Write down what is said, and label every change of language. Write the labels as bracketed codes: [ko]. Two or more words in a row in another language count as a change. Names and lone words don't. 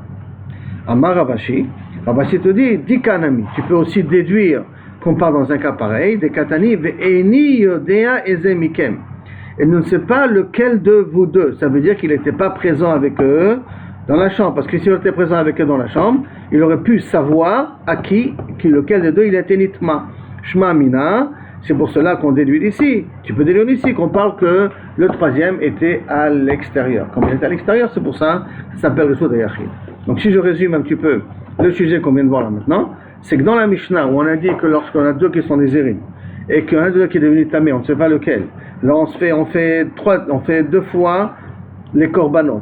[fr] Amar Ravashi, Ravashi te dit, dis Kanami, tu peux aussi déduire qu'on parle dans un cas pareil, des Katani, [he] ואיני יודע איזה מכם. [fr] Et ne sait pas lequel de vous deux. Ça veut dire qu'il n'était pas présent avec eux dans la chambre. Parce que s'il était présent avec eux dans la chambre, il aurait pu savoir à lequel des deux il était nitma. [arc] שמע מינה, [fr] c'est pour cela qu'on déduit d'ici. Tu peux déduire d'ici qu'on parle que le troisième était à l'extérieur. Comme il était à l'extérieur, c'est pour ça que ça s'appelle le [he] רשות היחיד. [fr] Donc si je résume un petit peu le sujet qu'on vient de voir là maintenant, c'est que dans la Mishnah, où on a dit que lorsqu'on a deux qui sont des érim, et qu'un de deux qui est devenu tamé, on ne sait pas lequel, là on fait deux fois les korbanot.